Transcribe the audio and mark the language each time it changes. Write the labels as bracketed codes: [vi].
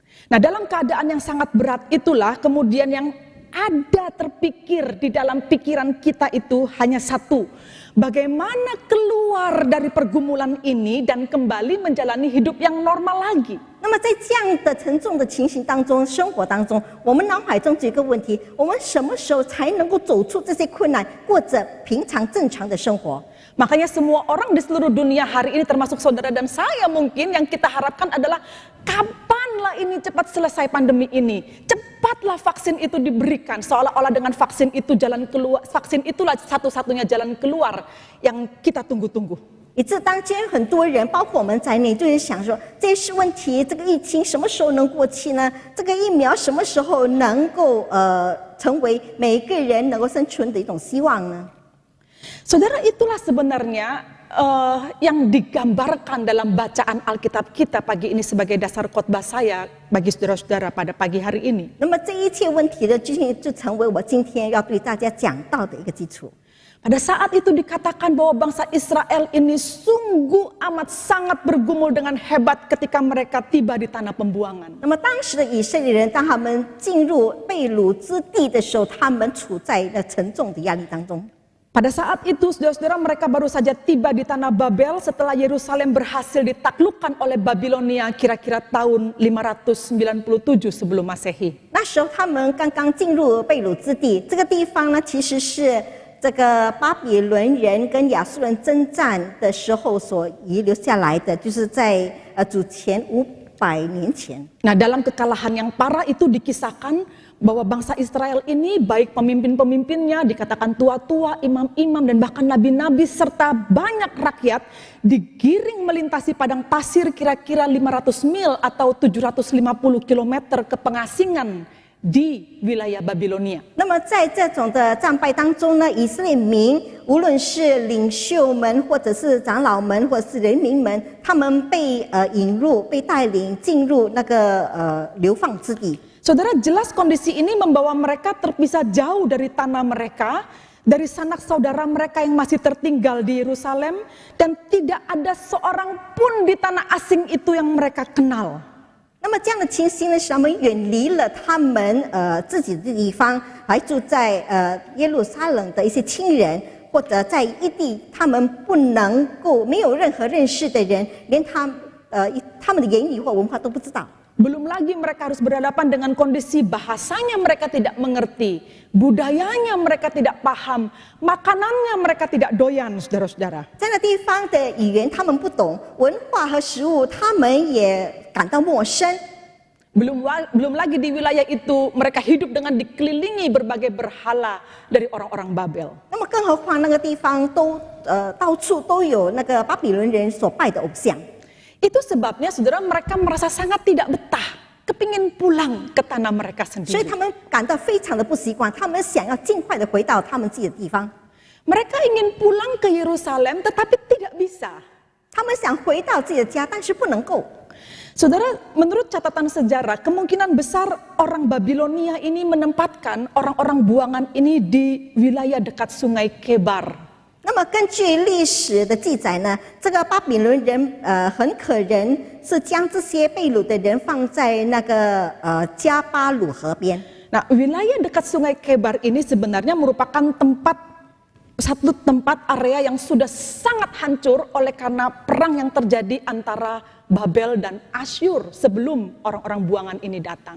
[id] Nah, dalam keadaan yang sangat berat itulah kemudian yang ada terpikir di dalam pikiran kita itu hanya satu. Bagaimana keluar dari pergumulan ini dan kembali menjalani hidup yang normal lagi. [zh] 那么在这样的沉重的情形当中，生活当中，我们脑海中只有一个问题：我们什么时候才能够走出这些困难，过着平常正常的生活？ [id] Makanya semua orang di seluruh dunia hari ini termasuk saudara dan saya mungkin yang kita harapkan adalah kapanlah ini cepat selesai pandemi ini. Cepatlah vaksin itu diberikan seolah-olah dengan vaksin itu jalan keluar, vaksin itulah satu-satunya jalan keluar yang kita tunggu-tunggu. [zh] 以致当今很多人，包括我们在内，就是想说，这些问题，这个疫情什么时候能过期呢？这个疫苗什么时候能够成为每一个人能够生存的一种希望呢？ [id] Saudara, itulah sebenarnya yang digambarkan dalam bacaan Alkitab kita pagi ini sebagai dasar khotbah saya bagi saudara-saudara pada pagi hari ini. [zh] 那么这一切问题的究竟就成为我今天要对大家讲到的一个基础。 [id] Pada saat itu dikatakan bahwa bangsa Israel ini sungguh amat sangat bergumul dengan hebat ketika mereka tiba di tanah pembuangan. [zh] 那么当时的以色列人，当他们进入被掳之地的时候，他们处在那沉重的压力当中。 [id] Pada saat itu saudara-saudara mereka baru saja tiba di tanah Babel setelah Yerusalem berhasil ditaklukkan oleh Babilonia kira-kira tahun 597 sebelum Masehi. [zh] 那时候他们刚刚进入被掳之地，这个地方呢，其实是这个巴比伦人跟亚述人征战的时候所遗留下来的，就是在主前500年前。 [id] Nah, dalam kekalahan yang parah itu dikisahkan bahwa bangsa Israel ini baik pemimpin-pemimpinnya dikatakan tua-tua, imam-imam dan bahkan nabi-nabi serta banyak rakyat digiring melintasi padang pasir kira-kira 500 mil atau 750 km ke pengasingan di wilayah Babilonia. [zh] 那么在这种的战败当中呢，以色列民无论是领袖们，或者是长老们，或者是人民们，他们被引入、被带领进入那个流放之地。 [id] Saudara, jelas kondisi ini membawa mereka terpisah jauh dari tanah mereka, dari sanak saudara mereka yang masih tertinggal di Yerusalem, dan tidak ada seorang pun di tanah asing itu yang mereka kenal. [zh] 那么这样的情形呢，使他们远离了他们自己的地方，还住在耶路撒冷的一些亲人，或者在异地，他们不能够没有任何认识的人，连他们的言语或文化都不知道。 [id] Belum lagi mereka harus berhadapan dengan kondisi bahasanya mereka tidak mengerti, budayanya mereka tidak paham, makanannya mereka tidak doyan, saudara-saudara. [zh] 这样的地方的语言他们不懂，文化和食物他们也感到陌生。 [id] Belum lagi di wilayah itu mereka hidup dengan dikelilingi berbagai berhala dari orang-orang Babel. [zh] 那么更何况那个地方到处都有那个巴比伦人所拜的偶像。 [id] Itu sebabnya saudara mereka merasa sangat tidak betah, kepingin pulang ke tanah mereka [zh] 所以 [id] sendiri. [zh] 他们感到非常的不习惯，他们想要尽快的回到他们自己的地方。 [id] Mereka ingin pulang ke Yerusalem tetapi tidak bisa. [zh] 他们想回到自己的家，但是不能够。 [id] Saudara, menurut catatan sejarah, kemungkinan besar orang Babilonia ini menempatkan orang-orang buangan ini di wilayah dekat sungai Kebar. [zh] 那么根据历史的记载呢，这个巴比伦人很可能是将这些被掳的人放在那个加巴鲁河边。 [id] Nah, wilayah dekat sungai Kebar ini sebenarnya merupakan satu tempat area yang sudah sangat hancur oleh karena perang yang terjadi antara Babel dan Asyur sebelum orang-orang buangan ini datang.